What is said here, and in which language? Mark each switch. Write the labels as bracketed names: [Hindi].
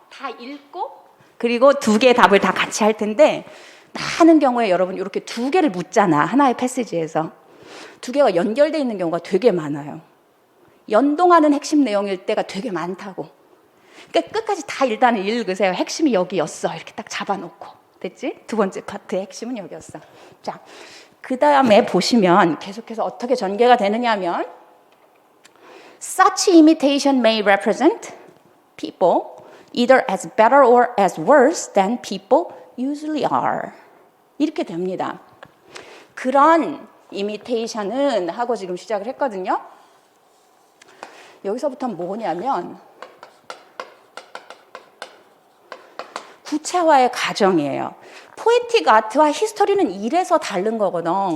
[Korean] 다 읽고 그리고 두 개의 답을 다 같이 할 텐데 많은 경우에 여러분 이렇게 두 개를 묻잖아. 하나의 패시지에서. 두 개가 연결되어 있는 경우가 되게 많아요. 연동하는 핵심 내용일 때가 되게 많다고. 그러니까 끝까지 다 일단은 읽으세요. 핵심이 여기였어. 이렇게 딱 잡아놓고. 됐지? 두 번째 파트의 핵심은 여기였어. 자, 그 다음에 보시면 계속해서 어떻게 전개가 되느냐 하면 [English] Such imitation may represent people either as better or as worse than people usually are. [Korean] 이렇게 됩니다. 그런 imitation은 하고 지금 시작을 했거든요. 여기서부터 뭐냐면 구체화의 과정이에요. 포에틱 아트와 히스토리는 이래서 다른 거거든.